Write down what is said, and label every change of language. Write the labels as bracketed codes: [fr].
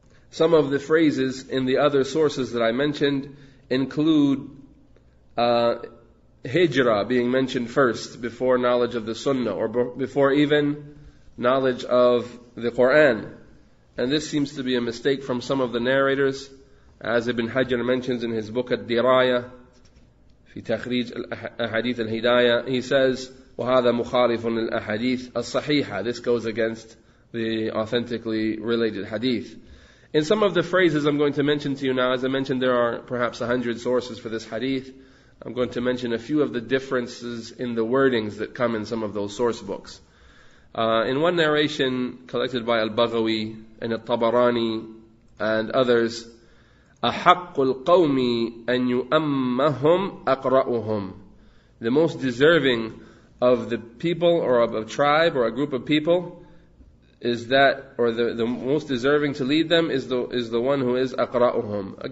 [en] Some of the phrases in the other sources that I mentioned include hijrah being mentioned first before knowledge of the sunnah, or before even knowledge of the Quran. And this seems to be a mistake from some of the narrators, as Ibn Hajar mentions in his book Ad-Diraya في تخريج الأحاديث الهداية. He says, [ar] وهذا مخالف للأحاديث الصحيحة. [en] This goes against the authentically related hadith. In some of the phrases I'm going to mention to you now, as I mentioned, there are perhaps 100 sources for this hadith. I'm going to mention a few of the differences in the wordings that come in some of those source books. In one narration collected by al-Baghawi and al-Tabarani and others, [ar] أَحَقُّ الْقَوْمِ أَنْ يُؤَمَّهُمْ أَقْرَأُهُمْ, [en] the most deserving of the people or of a tribe or a group of people is that, or the most deserving to lead them is the one who is أَقْرَأُهُمْ.